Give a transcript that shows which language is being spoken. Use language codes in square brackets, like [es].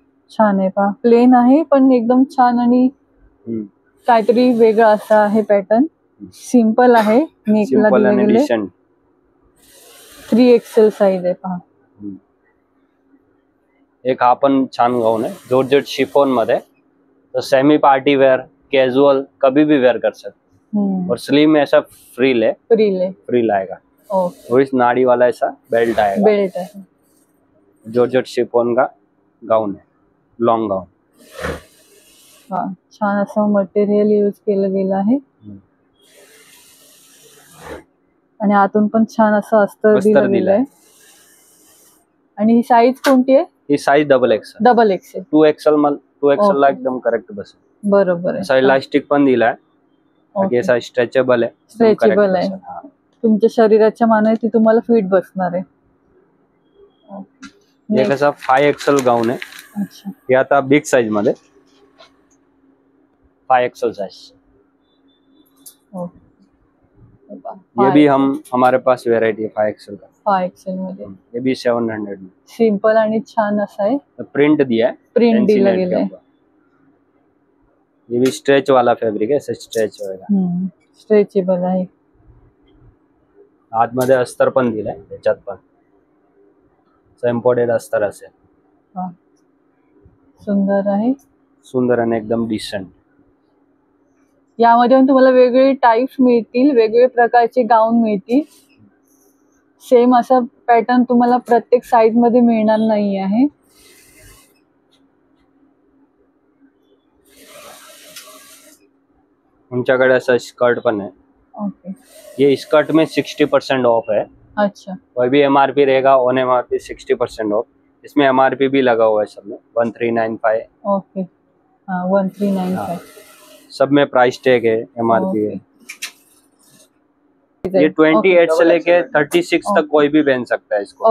[mr] छान आहे पहा, प्लेन आहे पण एकदम छान आणि काहीतरी वेगळं असं आहे पॅटर्न. सिंपल आहे, नेकला दिले गेले. 3XL साइज आहे पहा. एक हा पण छान गाउन है, जॉर्जेट शिफॉन मध्ये. [hi] तो सेमी पार्टी वेयर, कैजुअल, कभी भी वेयर कर सकते. और स्लीव में ऐसा फ्रिल है, फ्रिल आएगा. ओके. और इस नाड़ी वाला ऐसा बेल्ट आएगा. बेल्ट है. जॉर्जेट शिफॉन का गाउन है, लॉन्ग गाउन. [mr] हा, छान असं मटेरियल यूज केलं गेलं आहे. आणि आतून पण छान असं अस्तर दिलं गेलं आहे. आणि ही साईज कोणती आहे? ही साइज डबल एक्सेल. 2XL ला एकदम करेक्ट बस. बरोबर आहे. असा इलास्टिक पण दिलाय, असा स्ट्रेचेबल आहे. स्ट्रेचेबल आहे. तुमच्या शरीराच्या मानाने ती तुम्हाला फिट बसणार आहे. हे कसा 5XL गाउन आहे. अच्छा. हे आता बिग साइज मध्ये 5XL साइज. [hi] ये भी हमारे पास वेराइटी है 5XL का. [mr] 5XL मध्ये. [hi] ये भी 700 में. [mr] सिंपल आणि छान असं आहे. [hi] प्रिंट दिया है, [mr] प्रिंट दिला गेलाय. [hi] ये भी स्ट्रेच वाला फैब्रिक है, ऐसे स्ट्रेच होएगा. [mr] स्ट्रेचेबल आहे. आतमध्ये अस्तर पण दिलाय, याच्यात पण एम्बॉडेड अस्तर असेल. सुंदर आहे. सुंदर आणि एकदम डिसेंट. यामध्ये तुम्हाला वेगवेगळे टाइप्स मिळतील, वेगवेगळे प्रकारचे गाऊन मिळतील. सेम असा पॅटर्न तुम्हाला प्रत्येक साइज मध्ये मिळणार नाही आहे. [hi] उनच्याकडे ऐसा स्कर्ट पण है. ओके. ये स्कर्ट में 60% ऑफ है. अच्छा. वही भी MRP रहेगा, ऑन MRP 60% ऑफ. इसमें MRP भी लगा हुआ है सब में, 1395. ओके. हाँ, 1395. सब में प्राइस टैग है, MRP है. ये 28 से लेके 36 तक कोई भी पहन सकता है इसको.